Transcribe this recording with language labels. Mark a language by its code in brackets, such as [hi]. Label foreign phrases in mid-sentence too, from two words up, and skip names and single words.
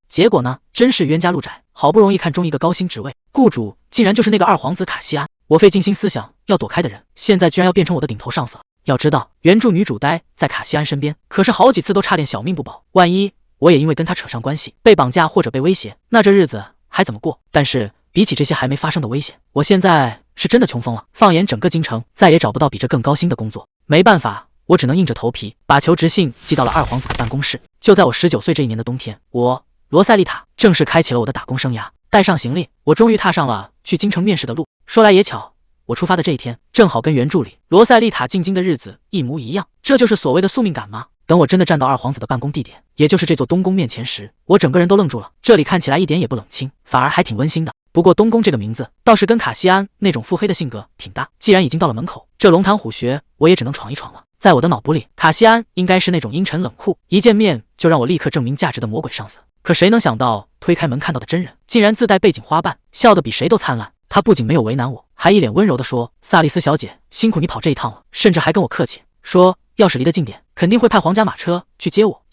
[zh] 結果呢，真是冤家路窄，好不容易看中一個高薪職位，雇主竟然就是那個二皇子卡西安。我費盡心思想要躲開的人，現在居然要變成我的頂頭上司了。要知道，原著女主待在卡西安身邊，可是好幾次都差點小命不保。萬一我也因為跟他扯上關係，被綁架或者被威脅，那這日子還怎麼過？但是比起這些還沒發生的危險，我現在是真的窮瘋了。放眼整個京城，再也找不到比這更高薪的工作。沒辦法，我只能硬着頭皮把求職信寄到了二皇子的辦公室。就在我19歲這一年的冬天，我羅塞麗塔正式開啟了我的打工生涯。帶上行李，我終於踏上了去京城面試的路。說來也巧，我出發的這一天正好跟原著裡羅塞麗塔進京的日子一模一樣。這就是所謂的宿命感嗎？等我真的站到二皇子的辦公地點，也就是這座東宮面前時，我整個人都愣住了。這裡看起來一點也不冷清，反而還挺溫馨的。不過東宮這個名字倒是跟卡西安那種腹黑的性格挺搭。既然已經到了門口，這龍潭虎穴我也只能闖一闖了。在我的腦補裡，卡西安應該是那種陰沉冷酷，一見面就讓我立刻證明價值的魔鬼上司。可誰能想到，推開門看到的真人竟然自帶背景花瓣，笑得比誰都燦爛。他不僅沒有為難我，還一臉溫柔地說：“薩莉斯小姐，辛苦你跑這一趟了。” 甚至還跟我客氣說，要是離得近點，肯定會派皇家馬車去接我。